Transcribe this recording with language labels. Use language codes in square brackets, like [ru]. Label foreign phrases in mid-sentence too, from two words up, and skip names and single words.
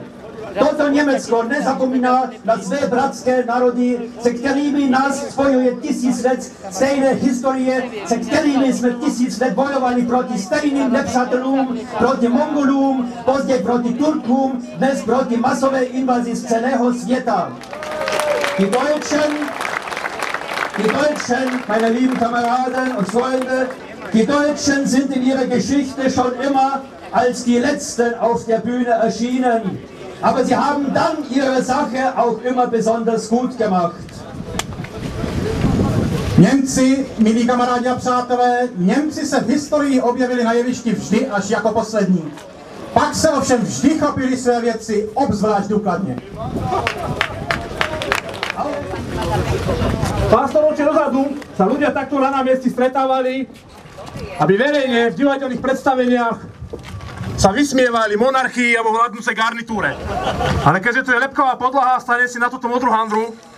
[cs] Toto Německo nezapomíná na své bratské národy, se kterými nás spojuje 1000 let stejné historie, se kterými jsme 1000 let bojovali proti stejným nepřátelům, proti Mongolům, později proti Turkům, dnes proti masové invazi z celého světa. [de] Die Deutschen, meine lieben Kameraden und Freunde, die Deutschen sind in ihrer Geschichte schon immer als die Letzten auf der Bühne erschienen. Aber sie haben dann ihre Sache auch immer besonders gut gemacht. [cs] Němci, milí kamarádi a přátelé, Němci se v historii objevili na jevišti vždy až jako poslední. Pak se ovšem vždy chopili své věci obzvlášť důkladně. [sk] Pár storočí dozadu sa ľudia takto na námestí stretávali, aby verejne v divadelných predstaveniach sa vysmievali monarchii alebo vládnucej garnitúre. Ale keďže tu je lepková podlaha, stane si na túto modrú handru.